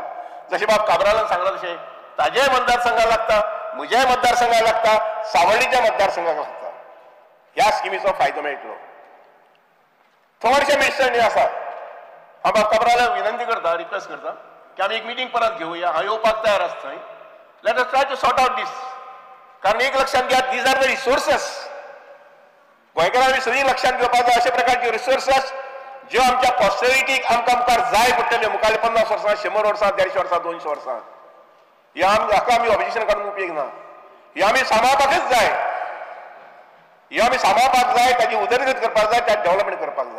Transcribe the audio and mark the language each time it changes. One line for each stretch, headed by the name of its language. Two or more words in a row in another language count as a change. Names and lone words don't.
Konkani: जशें बाब काबरालान सांगलां तशें ताजेय मतदारसंघाक लागता, म्हज्याय मतदारसंघाक लागता, सावड्डेच्या मतदारसंघाक लागता. ह्या स्किमीचो फायदो मेळटलो. थोडेशे मिनिस्टरांनी आसा, हांव बाब काबरालाक विनंती करता, रिक्वेस्ट करता की आमी एक मिटींग परत घेवया. हांव येवपाक तयार आसा थंय.
English: let us try to sort out this.
Marathi: कारण एक लक्षात घ्या,
English: these are the resources.
Konkani: गोंयकारांनी सगळीं लक्षात घेवपाक जाय अशे प्रकारचे रिसोर्सेस ज्यो आमच्या पॉस्टरिटीक आमकां मुखार जाय पडटल्यो, मुखारले 50 वर्सां, 100 वर्सां, 150 वर्सां, 200 वर्सां. हाका आमी ऑब्जेक्शन काडून उपयोग ना. हे आमी सांबाळपाकच जाय. हे आमी सांबाळपाक जाय, ताची उदरगत करपाक जाय, त्यात डेव्हलपमेंट करपाक जाय.